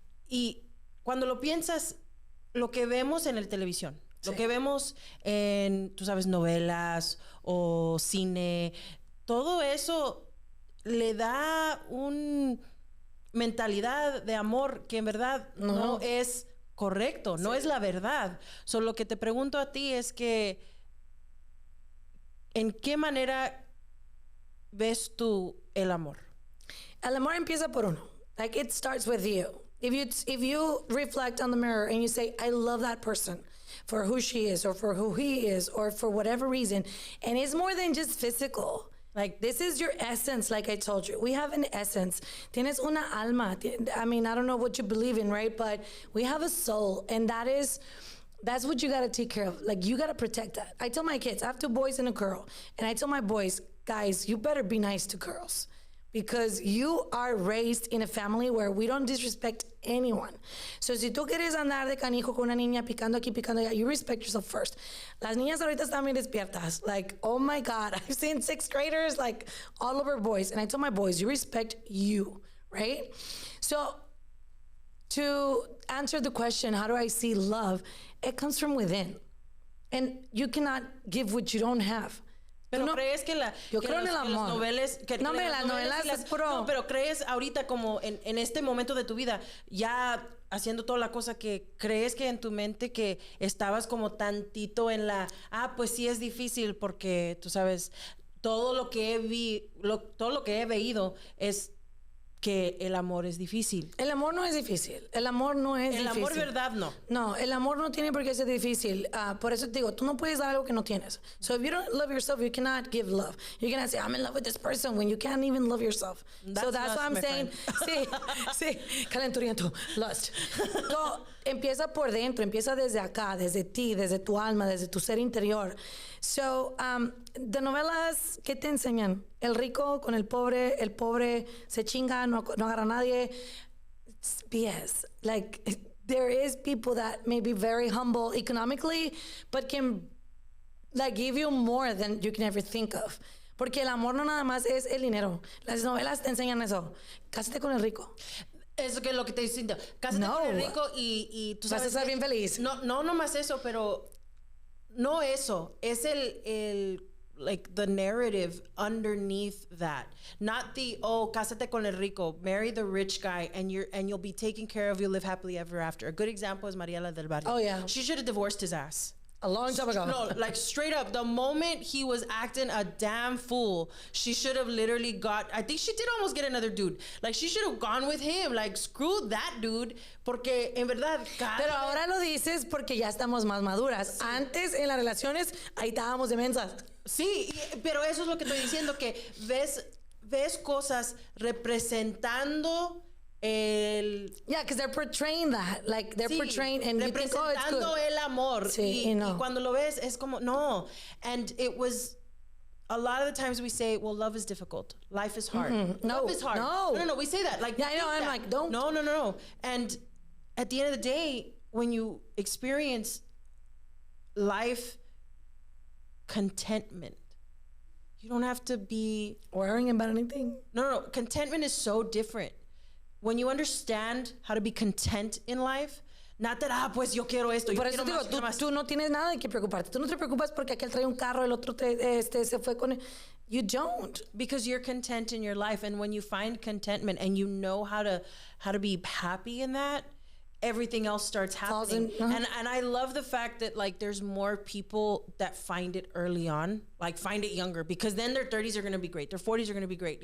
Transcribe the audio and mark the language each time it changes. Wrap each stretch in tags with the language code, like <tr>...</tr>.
<es>Y cuando lo piensas, lo que vemos en la televisión, lo que vemos en, tú sabes, novelas o cine, todo eso le da una mentalidad de amor que en verdad no es correcto, no es la verdad. Solo lo que te pregunto a ti es que ¿en qué manera ves tú el amor? El amor empieza por uno.</es> <en>Like, it starts with you. If you reflect on the mirror and you say, I love that person for who she is or for who he is or for whatever reason, and it's more than just physical. Like, this is your essence, like I told you. We have an essence.</en> <es>Tienes una alma.</es> <en>I mean, I don't know what you believe in, right? But we have a soul, and that's what you got to take care of. Like, you got to protect that. I tell my kids, I have 2 boys and a girl, and I tell my boys, guys, you better be nice to girls, because you are raised in a family where we don't disrespect anyone.</en> <es>So si tú quieres andar de canijo con una niña picando aquí, picando allá,</es> <en>you respect yourself first.</en> <es>Las niñas ahorita están bien despiertas.</es> <en>Like, oh my God, I've seen 6th graders, like, all over boys. And I tell my boys, you respect you, right? So to answer the question, how do I see love? It comes from within. And you cannot give what you don't have.</en> <es>Pero crees que yo creo en el amor. Las novelas es puro. No, pero crees ahorita como en este momento de tu vida, ya haciendo toda la cosa, que crees que en tu mente que estabas como tantito en pues sí es difícil porque tú sabes, todo lo que he veído es que el amor es difícil. El amor no es difícil. El amor no es difícil. El amor verdad no. No, el amor no tiene por qué ser difícil. Por eso te digo, tú no puedes dar algo que no tienes.</es> <en>So if you don't love yourself, you cannot give love. You cannot say, I'm in love with this person when you can't even love yourself. That's what I'm saying. Sí, calenturiento, lust.</en> <es>So, empieza por dentro, empieza desde acá, desde ti, desde tu alma, desde tu ser interior. So, de novelas, ¿qué te enseñan? El rico con el pobre se chinga, no agarra a nadie.</es> <en>It's BS. Like, there is people that may be very humble economically, but can, like, give you more than you can ever think of.</en> <es>Porque el amor no nada más es el dinero. Las novelas te enseñan eso. Cásate con el rico. Eso que es lo que te dicen. Cásate con el rico y tú sabes. Vas a estar bien feliz. No más eso, pero no eso.</es> <en>Es like the narrative underneath that. Not the,</en> <es>cásate con el rico,</es> <en>marry the rich guy, and you'll be taken care of, you'll live happily ever after. A good example is Mariela del Barrio. Oh, yeah. She should have divorced his ass. A long time ago. No, like straight up, the moment he was acting a damn fool, she should have literally I think she did almost get another dude. Like, she should have gone with him. Like, screw that dude.</en> <es>Porque, en verdad, Pero ahora lo dices porque ya estamos más maduras. Sí. Antes, en las relaciones, ahí estábamos de mensas. Sí, pero eso es lo que estoy diciendo, que ves cosas representando</es> <en>Yeah, because they're portraying that. Like, they're portraying, and you think, oh, it's good.</en> <es>El amor. Sí, y cuando lo ves, es como, no.</es> <en>And it was, a lot of the times we say, well, love is difficult. Life is hard. Mm-hmm. Love is hard. No, we say that. Like, yeah, I know, I'm like, don't. No. And at the end of the day, when you experience life contentment, you don't have to be worrying about anything. No. Contentment is so different. When you understand how to be content in life, not that,</en> <es>pues yo quiero esto. Por eso digo, tú no tienes nada de qué preocuparte. Tú no te preocupas porque aquel trae un carro, el otro se fue con...</es> <en>You don't. Because you're content in your life. And when you find contentment and you know how to be happy in that, everything else starts happening. And I love the fact that, like, there's more people that find it early on, like find it younger, because then their 30s are going to be great. Their 40s are going to be great.</en>